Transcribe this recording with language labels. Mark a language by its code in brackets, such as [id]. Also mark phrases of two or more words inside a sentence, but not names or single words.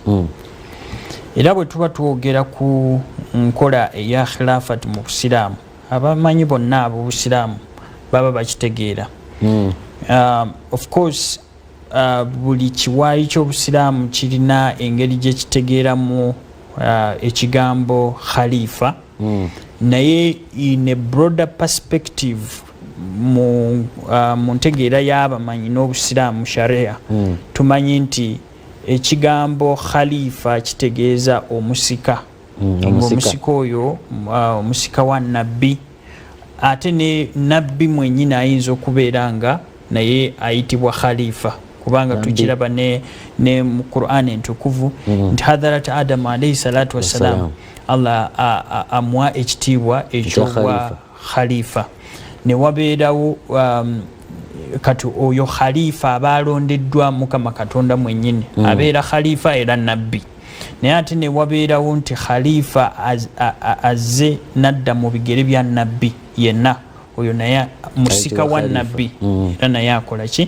[lg] Era bwe tuba twogera ku nkola eya khilafat mu busiraamu abamanyi bonna ab'obusiraamu baba bakitegeera. [en] Of course [lg] buli kiwaayi ky'obusiraamu kirina engeri gye kitegeeramu ekigambo khalifa, naye [en] in a broader perspective [lg] mu ntegeera y'abamanyi n'obusiraamu sharia tumanyi nti ekigambo khalifa kitegeeza omusika. Omusika oyo omusika wa nabbi, ate ne nabbi mwennyini ayinza okubeera nga naye ayitibwa khalifa kubanga tukiraba ne mu Qur'an entukuvu nti hadarat Adam [ar] عليه الصلاة والسلام [lg] Allah amuwa ekitiibwa ekyobwa khalifa. Ne wabeerawo kati oyo khalifa aba alondeddwa Mukama Katonda mwennyini abeera khalifa era nabbi, naye ate ne wabeerawo nti khalifa azze nadda mu bigere bya nabbi yenna, oyo naye musika wa nabbi era naye akola ki?